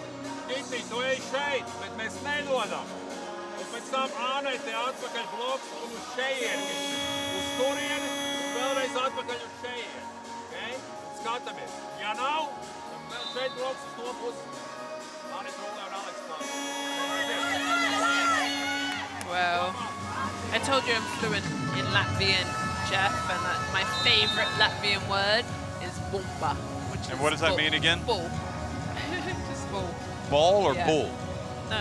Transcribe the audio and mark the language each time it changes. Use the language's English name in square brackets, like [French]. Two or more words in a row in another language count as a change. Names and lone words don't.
[Latvian] Kitī, tu ej šeit, bet mēs nedodam. Un pēc tam Anete atpakaļ bloks un uz šeieni. Uz turieni, un vēlreiz atpakaļ uz šeieni. Okay? Skatāmies. Ja nav, tad vēl šeit bloks uz to pusi. Anete rulē un Aleks nāk. [English] Well, I told you I'm fluent in Latvian, Jeff, and my favorite Latvian word is bumba. And what does that mean again? Bull. Just bull. Ball or Yeah. bull? No,